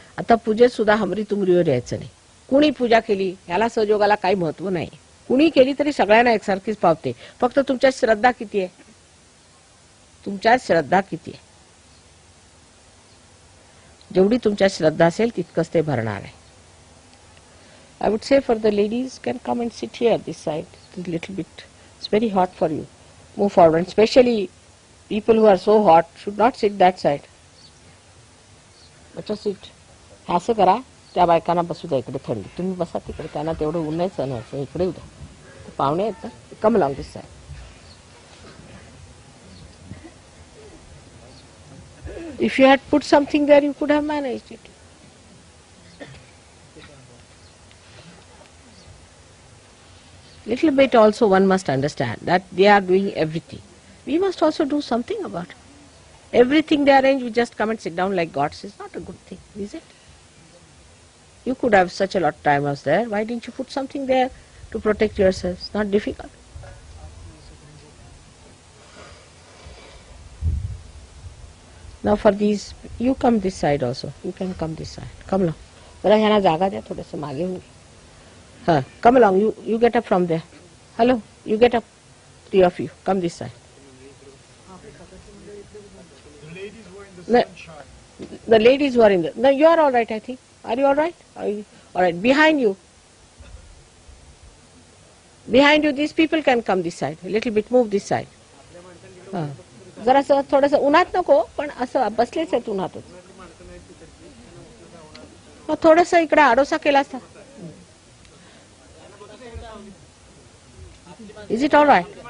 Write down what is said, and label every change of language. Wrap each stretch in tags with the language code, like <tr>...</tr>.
<mr>आता पूजेत सुद्धा हमरी तुमरीवर यायचं नाही. कुणी पूजा केली ह्याला सहयोगाला काही महत्व नाही. कुणी केली तरी सगळ्यांना एकसारखीच पावते. फक्त तुमच्यात श्रद्धा किती आहे, तुमच्यात श्रद्धा किती आहे. जेवढी तुमच्यात श्रद्धा असेल तितकंच ते भरणार आहे.</mr> <en>I would say for the ladies can come and sit here this side. It's a little bit, it's very hot for you. Move forward. And especially people who are so hot should not sit that side. Better sit.</en> <mr>असं करा, त्या बायकांना बसू द्या इकडे थंडी. तुम्ही बसा तिकडे, त्यांना तेवढं ऊन नाही सहन व्हायचं. इकडे येऊ द्या, पाहुणे आहेत ना,</mr> <en>Come along this side. If you had put something there, you could have managed it. Little bit also one must understand that they are doing everything. We must also do something about it. Everything they arrange, we just come and sit down like gods is not a good thing, is it? You could have such a lot of time was there. Why didn't you put something there to protect yourselves? Not difficult. Now for these, you come this side also. You can come this side. Come along.</en> <mr>जरा ह्यांना जागा द्या, थोडंसं मागे होऊन घे.</mr> <en>हाँ, come along. You get up from there. Hello, you get up. 3 of you, come this side. The ladies who are in the. No, you are all right, I think. Are you all right? Are you all right? Behind you. Behind you, these people can come this side. A little bit, move this side. हाँ.</en> <mr>जरासं थोडंसं उन्हात नको, पण असं बसलेच आहेत उन्हातच. मग थोडंसं इकडे आडोसा केला असता.</mr> <en>Is it all right?</en>